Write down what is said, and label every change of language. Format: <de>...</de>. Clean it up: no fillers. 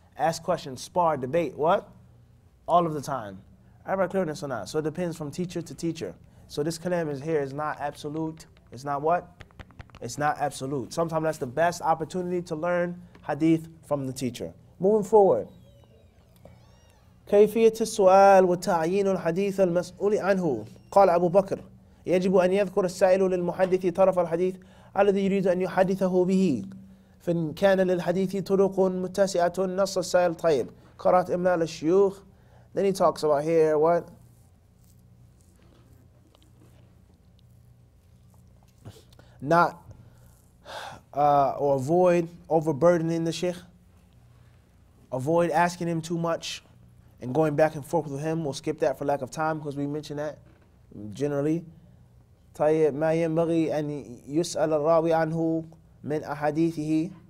<en>Ask questions, spar, debate, what? All of the time. Everybody clear this or not? So it depends from teacher to teacher. So this kalam is not absolute. It's not what? It's not absolute. Sometimes that's the best opportunity to learn hadith from the teacher. Moving forward.</en> <ar>كيفية السؤال وتعيين الحديث المسؤول عنه. قال أبو بكر يجب أن يذكر السائل للمحدث طرف الحديث الذي يريد أن يحدثه به. فإن كان للحديث طرق متسعة نص السائل طيب. قرأت إملاء للشيوخ.</ar> <en>Then he talks about here what? Not or avoid overburdening the sheikh. Avoid asking him too much and going back and forth with him. We'll skip that for lack of time because we mentioned that generally.</en> <ar>طيب ما ينبغي أن يسأل الراوي عنه من أحاديثه.</ar>